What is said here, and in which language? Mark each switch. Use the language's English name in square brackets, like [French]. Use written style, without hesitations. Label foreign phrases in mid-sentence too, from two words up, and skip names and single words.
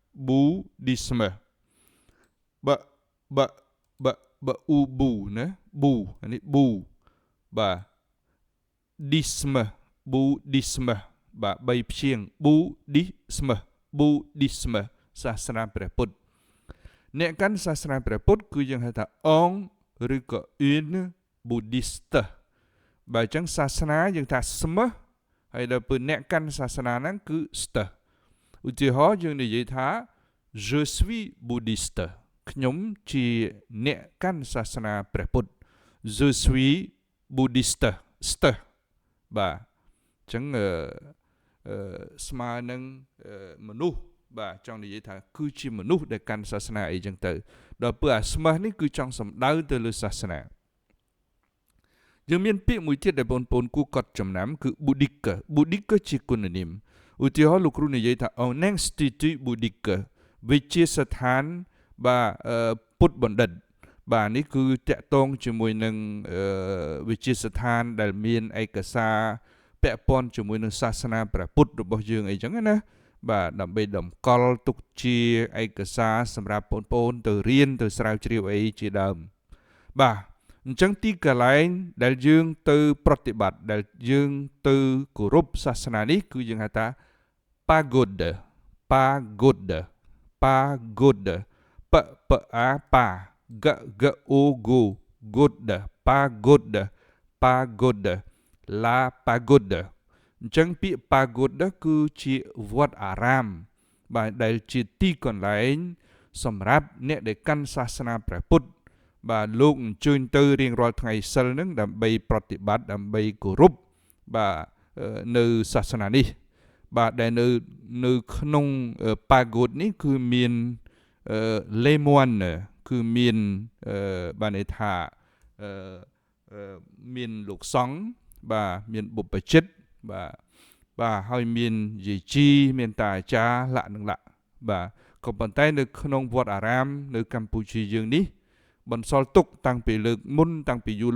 [Khmer] បាទអ៊ូប៊ូណាប៊ូនេះប៊ូបាទ Buddhisme បាទ3ព្យាង្គ Buddhisme សាសនាព្រះពុទ្ធអ្នកកាន់សាសនាព្រះពុទ្ធគឺយើងហៅថាអង្គឬក៏ [French] une bouddhiste [Khmer] បើចឹងសាសនាយើងថាស្មឹហើយដល់ពេលអ្នកកាន់សាសនាហ្នឹងគឺស្ទើឧទា ហរណ៍យើងនិយាយថា [French] je suis bouddhiste [Khmer] ខ្ញុំជាអ្នកកាន់សាសនាព្រះពុទ្ធ [French] je suis bouddhiste [Khmer] ស្ទើបាទចឹងស្មើនឹងមនុស្សបាទចង់និយាយថាគឺជាមនុស្សដែលកាន់សាសនាអីចឹង ទៅដល់ពេលអាស្មឹនេះគឺចង់សំដៅទៅលើសាសនាយើងមានពាក្យមួយទៀតដែលបងប្អូនគួរកត់ចំណាំគឺ bouddhique ជាគុណនាមឧ ទាហរណ៍លោកគ្រូនិយាយថា [French] un institut bouddhique [Khmer] វិទ្យាស្ថានបាទពុទ្ធបណ្ឌិតបាទនេះគឺតាក់ទងជាមួយ នឹងវិទ្យាស្ថានដែលមានឯកសារពាក់ព័ន្ធជាមួយនឹងសាសនាព្រះពុទ្ធរបស់យើងអីចឹងណាបាទដើម្បីតម្កល់ទុកជាឯកសារសម្រាប់បងប្អូនទៅរៀនទៅស្រាវជ្រាវអីជាដើមបាទអញ្ចឹងទីកន្លែងដែលយើងទៅប្រតិបត្តិដែលយើងទៅគោរពសាសនានេះគឺយើងហៅថា pagoda [French] p a pa g o go goda pagoda la pagoda [Khmer] អញ្ចឹងពាក្យ pagoda គឺជាវត្តអា រាមបាទដែលជាទីកន្លែងសម្រាប់អ្នកដែលកាន់សាសនាព្រះពុទ្ធបាទលោកអញ្ជើញទៅរៀងរាល់ថ្ងៃសិលហ្នឹងដើម្បីប្រតិបត្តិដើម្បីគោរពបាទនៅសាសនានេះបាទដែលនៅក្នុង pagode នេះគឺមាន [French] les moines [Khmer] គឺមានបានន័យថា មានលោកសង្ឃបាទមានបុព្វជិតបាទហើយមានយាយជីមានតាអាចារ្យលក្ខនឹងលក្ខបាទក៏ប៉ុន្តែនៅក្នុងវត្តអារាមនៅកម្ពុជាយើងនេះបន្សល់ទុកតាំងពីលើកមុនតាំងពីយូរល